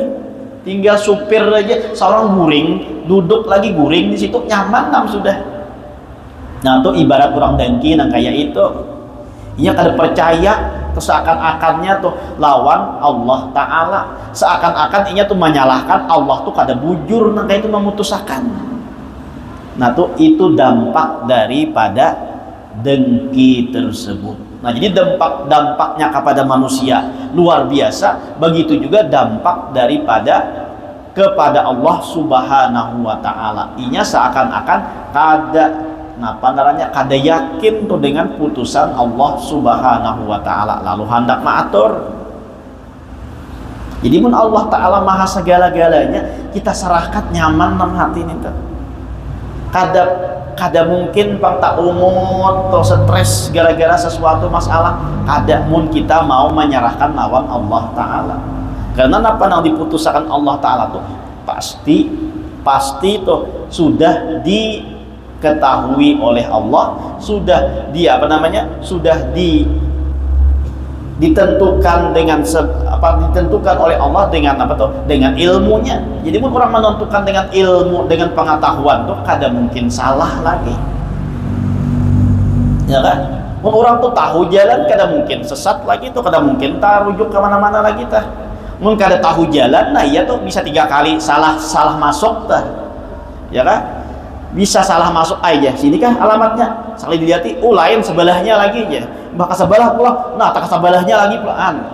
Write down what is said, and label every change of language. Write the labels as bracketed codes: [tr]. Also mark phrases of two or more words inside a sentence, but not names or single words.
[bjn] Tinggal supir aja seorang guring, duduk lagi guring di situ nyaman nam sudah. Nah itu ibarat orang dengki nang kayak itu. Ia kada percaya, seakan-akannya tuh lawan Allah Ta'ala, seakan-akan inya tuh menyalahkan Allah tuh kada bujur nang kayak itu memutuskan. [id] Nah tuh itu dampak daripada dengki tersebut. Nah jadi dampaknya kepada manusia luar biasa, begitu juga dampak kepada Allah [ar] سبحانه وتعالى. [bjn] Inya seakan-akan kada yakin tuh dengan putusan Allah [ar] سبحانه وتعالى, [bjn] lalu hendak maatur. Jadi mun Allah Ta'ala maha segala-galanya, kita serahkan nyaman dalam hati ini tuh. Kada mungkin pang tak umut atau stres gara-gara sesuatu masalah, kada mun kita mau menyerahkan lawan Allah Ta'ala. [id] Karena apa yang diputuskan Allah Ta'ala tuh pasti tuh sudah diketahui oleh Allah, sudah ditentukan dengan ditentukan oleh Allah dengan apa tuh? Dengan ilmunya. [bjn] Jadi pun orang menentukan dengan ilmu, dengan pengetahuan tuh kada mungkin salah lagi. [id] Ya kan? [bjn] Mun orang tuh tahu jalan kada mungkin sesat lagi tuh, kada mungkin rujuk ke mana-mana lagi tah. Mun kada tahu jalan, nah iya tuh bisa 3 kali salah masuk tah. [id] Ya kan? Bisa salah masuk aja. Sini kah alamatnya? [bjn] Sekali dilihat, lain sebelahnya lagi aja. Maka sebelah pula, nah tak sebelahnya lagi pelan.